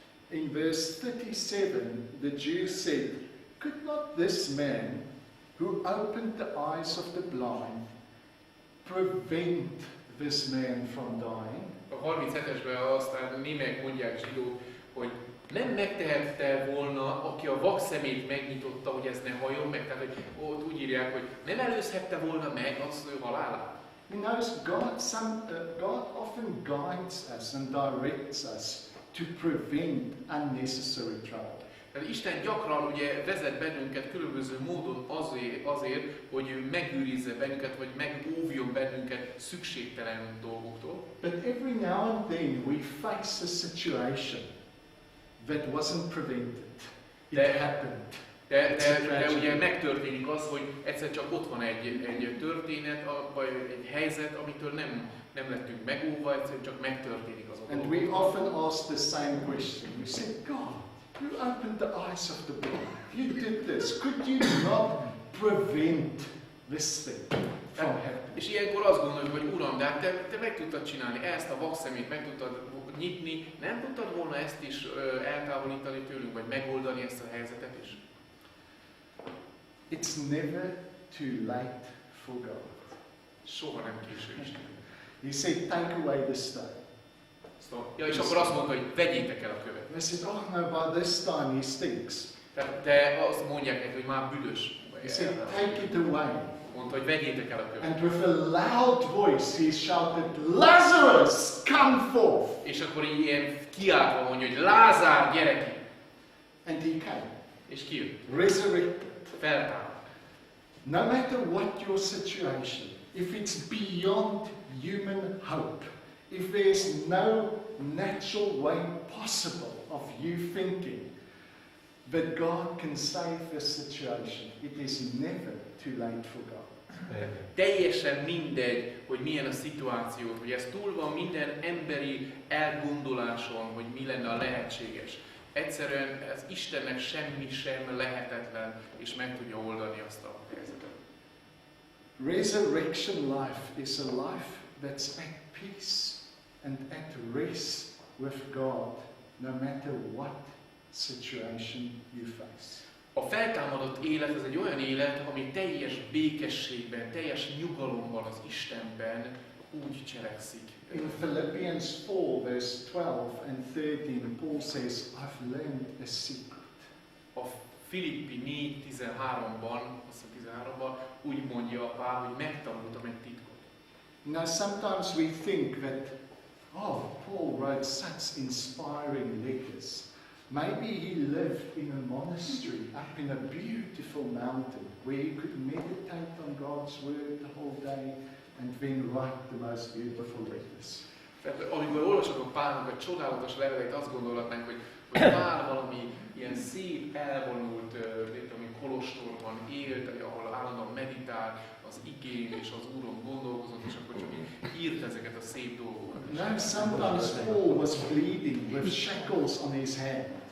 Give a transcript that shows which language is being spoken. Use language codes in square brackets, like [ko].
[en] In verse 37, the Jews said, could not this man who opened the eyes of the blind prevent this man from dying? [hu] A 37-esben aztán némelyek mondják zsidók, hogy nem megtehette volna, aki a vak szemét megnyitotta, hogy ez ne halljon meg, tehát hogy ott úgy írják, hogy nem előzhette volna meg az ő halálát. [en] You notice God often guides us and directs us to prevent unnecessary trouble. [hu] Tehát Isten gyakran ugye vezet bennünket különböző módon azért, hogy ő megőrizze bennünket, vagy megóvjon bennünket szükségtelen dolgoktól. [en] But every now and then we face a situation that wasn't prevented. It happened. [hu] De ugye megtörténik az, hogy egyszer csak ott van egy történet, vagy egy helyzet, amitől nem lettünk megóvva, egyszerűen csak megtörténik az a dolog. [en] And we often ask the same question. We say, God, you opened the eyes of the blind. You did this. Could you not prevent this thing from happening? [hu] És ilyenkor azt gondoljuk, hogy Uram, de hát te meg tudtad csinálni ezt, a vakszemét meg tudtad nyitni, nem tudtad volna ezt is eltávolítani tőlünk, vagy megoldani ezt a helyzetet is? [en] It's never too late for God. [hu] Soha nem késő Isten. [en] He said, take away the stone. [hu] Ja, és akkor azt mondta, hogy vegyétek el a követ. [en] They said, oh no, by this time he stinks. [hu] De azt mondják neki, hogy már büdös. [en] He said, take it away. [hu] Mondta, hogy vegyétek el a követ. [en] And with a loud voice he shouted, Lazarus, come forth. [hu] És akkor ilyen kiáltva mondja, hogy Lázár, gyere ki. [en] And he came. [hu] És kijött. [en] Resurrected. [hu] Feltámadt. [en] No matter what your situation, if it's beyond human hope, if there's no natural way possible of you thinking that God can save this situation, it is never too late for God. [hu] Teljesen mindegy, hogy milyen a szituáció, hogy ez túl van minden emberi elgondoláson, hogy mi lenne a lehetséges. Egyszerűen ez Istennek semmi sem lehetetlen, és meg tudja oldani azt a helyzetet. [en] Resurrection life is a life that's at peace and at rest with God, no matter what situation you face. [hu] A feltámadott élet az egy olyan élet, ami teljes békességben, teljes nyugalomban az Istenben úgy cselekszik. [en] In Philippians 4, verse 12 and 13, Paul says, I've learned a secret. [hu] A Filippi 4:13-ban, úgy mondja Pál, hogy megtanultam egy titkot. [en] You know, sometimes we think that, oh, Paul wrote such inspiring letters. Maybe he lived in a monastery up in a beautiful mountain where he could meditate on God's word the whole day and then write the most beautiful letters. [hu] Tehát amikor olvasok Pálnak a csodálatos leveleit, azt gondolhatnánk, hogy Pál valami ilyen szép, elvonult, kolostorban élt, ahol állandóan meditál az igén és az Úron gondolkozott, és akkor csak így írt ezeket a szép dolgokat. [en] No, sometimes Paul was bleeding with shackles on his hand.